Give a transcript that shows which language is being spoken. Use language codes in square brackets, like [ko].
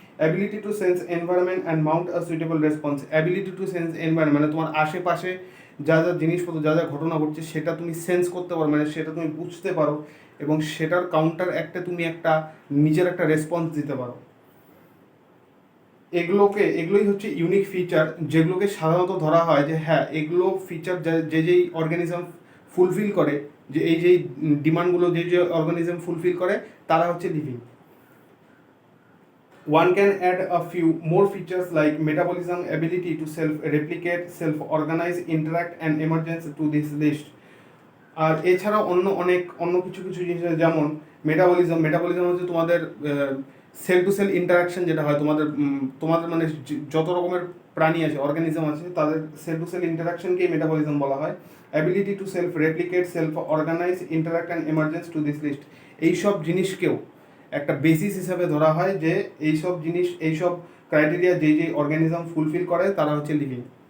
[en] ability to sense environment and mount a suitable response, [bn] ability to sense environment মানে তোমার আশেপাশে যা যা জিনিসপত্র যা যা ঘটনা ঘটছে সেটা তুমি সেন্স করতে পারো, মানে সেটা তুমি বুঝতে পারো এবং সেটার কাউন্টার একটা তুমি একটা নিজের একটা রেসপন্স দিতে পারো। এগুলোই হচ্ছে ইউনিক ফিচার, যেগুলোকে সাধারণত ধরা হয় যে হ্যাঁ এগুলো ফিচার যেই অর্গানিজম ফুলফিল করে, যে এই যেই ডিমান্ডগুলো যে অর্গানিজম ফুলফিল করে তারা হচ্ছে living. [en] One can add a few more features like metabolism, ability to self-replicate, self-organize, interact and emergence to this list. [bn] আর এছাড়াও অন্য কিছু জিনিস যেমন মেটাবলিজম হচ্ছে তোমাদের সেল টু সেল ইন্টারাকশন যেটা হয় তোমাদের মানে যত রকমের প্রাণী আছে অর্গানিজম আছে তাদের সেল টু সেল ইন্টারাকশনকেই মেটাবলিজম বলা হয়। [en] ability to self replicate, self organize, interact and emergence to this list, [bn] এইসব জিনিসকেও একটা বেসিস হিসাবে ধরা হয় যে এইসব ক্রাইটেরিয়া যেই অর্গানিজম ফুলফিল করে তারা হচ্ছে লিভিং।